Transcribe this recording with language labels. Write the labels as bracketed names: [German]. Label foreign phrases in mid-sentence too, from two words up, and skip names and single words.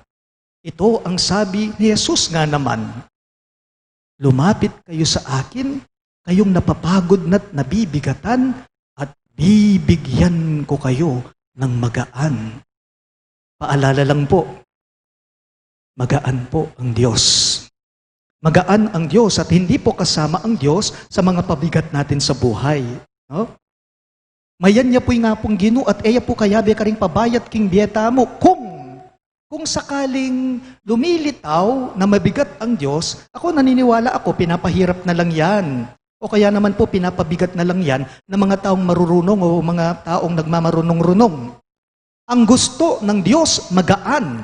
[Filipino] Ito ang sabi ni Jesus nga naman. Lumapit kayo sa akin, kayong napapagod na't nabibigatan, at bibigyan ko kayo ng magaan. Paalala lang po, magaan po ang Diyos. Magaan ang Diyos at hindi po kasama ang Diyos sa mga pabigat natin sa buhay. [Pampanga] No? Mayan niya po'y nga pong Ginoo at eya po kayabe ka ring pabayat king biyeta mo. [Filipino] Kung sakaling lumilitaw na mabigat ang Diyos, ako naniniwala ako, pinapahirap na lang yan. O kaya naman po, pinapabigat na lang yan ng mga taong marurunong o mga taong nagmamarunong-runong. Ang gusto ng Diyos, magaan.